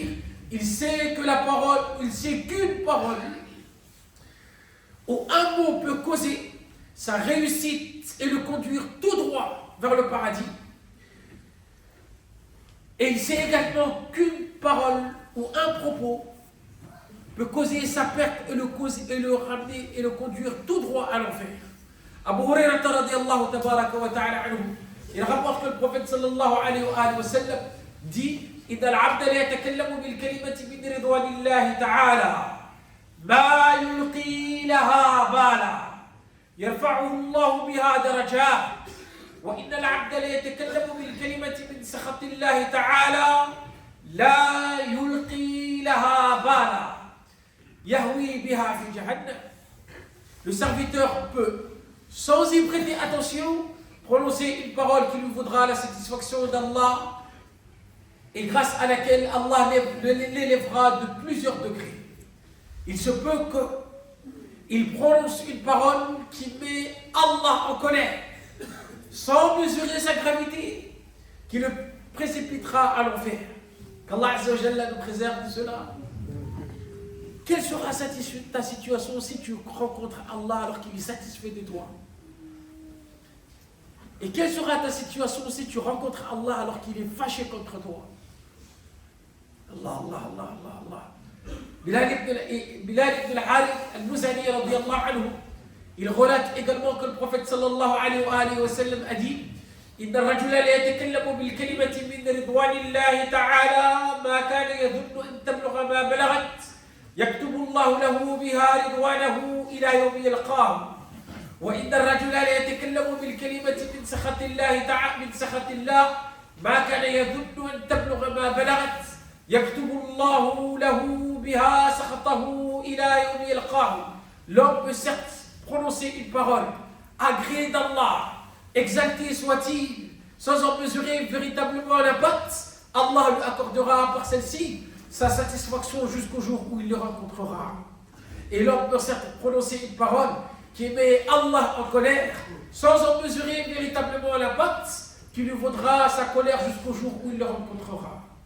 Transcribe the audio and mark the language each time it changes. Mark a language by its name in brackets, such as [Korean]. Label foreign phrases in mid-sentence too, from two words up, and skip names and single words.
[French] Il sait que la parole, il sait qu'une parole ou un mot peut causer sa réussite et le conduire tout droit vers le paradis. Et il sait également qu'une parole ou un propos peut causer sa perte et le ramener et le conduire tout droit à l'enfer. [Arabic] أبو هريرة رضي الله تبارك وتعالى عنه, [French] il rapporte que le prophète [Arabic] صلى الله عليه وسلم dit: إذا العبد لا يتكلم بالكلمة من رضوان الله تعالى ما يلقي لها بالا يرفعه الله بها درجات وإن العبد لا يتكلم بالكلمة من سخط الله تعالى لا يلقي لها بالا يهوي بها في جهنم. [French] Le serviteur peut, sans y prêter attention, prononcer une parole qui lui vaudra la satisfaction d'Allah et grâce à laquelle Allah l'élèvera de plusieurs degrés. Il se peut qu'il prononce une parole qui met Allah en colère, sans mesurer sa gravité, qui le précipitera à l'enfer. Qu'Allah [Arabic] عز وجل [French] nous préserve de cela. Quelle sera ta situation si tu rencontres Allah alors qu'il est satisfait de toi? Et quelle sera ta situation si tu rencontres Allah alors qu'il est fâché contre toi? Allah, Allah, Allah, Allah, Allah. [Arabic] بلال بن الحارث المزني رضي الله عنه, [French] il relate également que le prophète [Arabic] صلى الله عليه وسلم [French] a dit: [Arabic] إن الرجل لا يتكلم بالكلمة من رضوان الله تعالى ما كان يظن أن تبلغ ما بلغت يكتب الله له بها رضوانه إلى يوم يلقاه وإن الرجل لا يتكلم بالكلمة من سخط الله تعالى من سخط الله ما كان يظن أن تبلغ ما بلغت يكتب الله له بها سخطه إلى يوم يلقاه. [French] L'homme peut certes prononcer une parole agréée d'Allah, exalté soit-il, sans en mesurer véritablement l'impact, Allah lui accordera par celle-ci sa satisfaction jusqu'au jour où il le rencontrera. Et l'homme peut certes prononcer une parole qui met Allah en colère, sans en mesurer véritablement l'impact, qui lui vaudra sa colère jusqu'au jour où il le rencontrera.